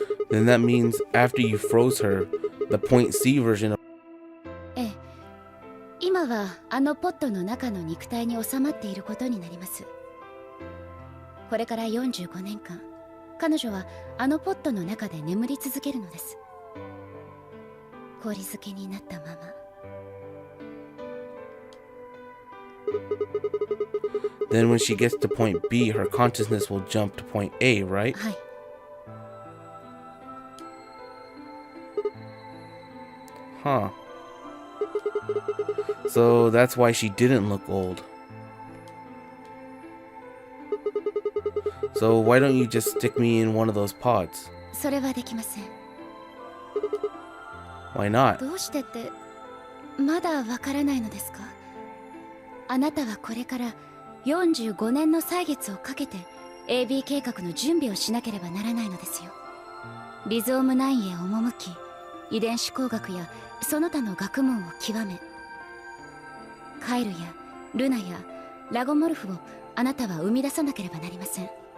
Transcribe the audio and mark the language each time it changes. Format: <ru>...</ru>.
<en>Then that means after you froze her, the point C version of</en> <ja>ええ、今はあのポットの中の肉体に収まっていることになります。これから45年間彼女はあのポットの中で眠り続けるのです。氷漬けになったまま。</ja> <en>Then when she gets to point B, her consciousness will jump to point A, right?</en> <ja>はい。 Huh.</ja> <en>So that's why she didn't look old. So why don't you just stick me in one of those pods?</en> <ja>それはできません。</ja> <en>Why not?</en> <ja>どうしてってまだわからないのですか？あなたはこれから45年の歳月をかけて AB 計画の準備をしなければならないのですよ。リゾーム9へ赴き、遺伝子工学やその他の学問を極め、カイルやルナやラゴモルフをあなたは生み出さなければなりません。</ja>